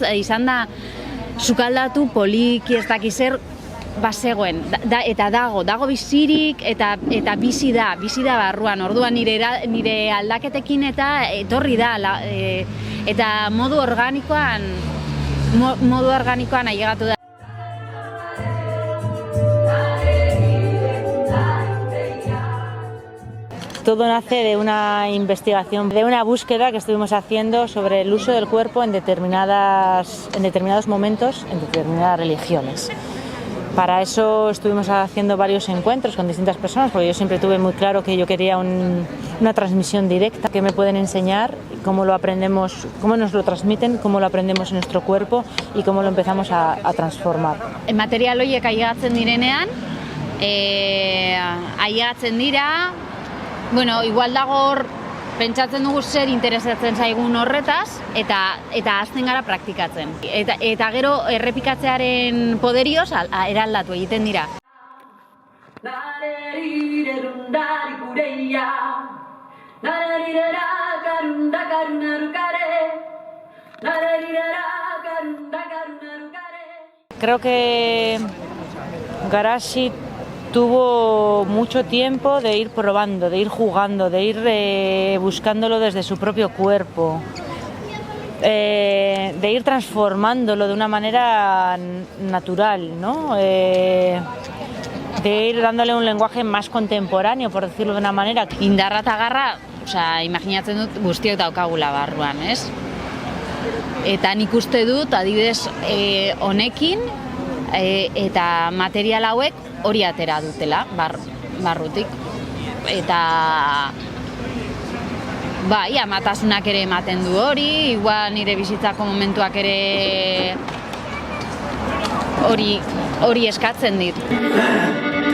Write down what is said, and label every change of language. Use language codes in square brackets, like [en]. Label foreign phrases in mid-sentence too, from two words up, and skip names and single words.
[eu] Izan da, sukaldatu, poliki, ez dakiz zer, bazegoen, eta dago bizirik, eta bizi da barruan, orduan nire aldaketekin eta etorri da, eta modu organikoan ailegatu da. [es] Todo nace de una investigación, de una búsqueda que estuvimos haciendo sobre el uso del cuerpo en determinados momentos, en determinadas religiones. Para eso estuvimos haciendo varios encuentros con distintas personas, porque yo siempre tuve muy claro que yo quería una transmisión directa, que me pueden enseñar cómo lo aprendemos, cómo nos lo transmiten, cómo lo aprendemos en nuestro cuerpo y cómo lo empezamos a transformar. [eu] Material horiek ailegatzen direnean, ailegatzen dira, bueno, igual dago hor, pentsatzen dugu zer interesatzen zaigun horretaz, eta hasten gara praktikatzen. Eta gero errepikatzearen poderioz eraldatu egiten dira. [es] Creo que Garashi tuvo mucho tiempo de ir probando, de ir jugando, de ir buscándolo desde su propio cuerpo, de ir transformándolo de una manera natural, ¿no? De ir dándole un lenguaje más contemporáneo, por decirlo de una manera. [eu] Indarra eta garra, imaginatzen dut guztiok daukagula barruan, ez? Eta nik uste dut, adibidez, honekin, eta material hauek hori atera dutela, barrutik. Eta bai, amatasunak ere ematen du hori, igual nire bizitzako momentuak ere hori eskatzen dit.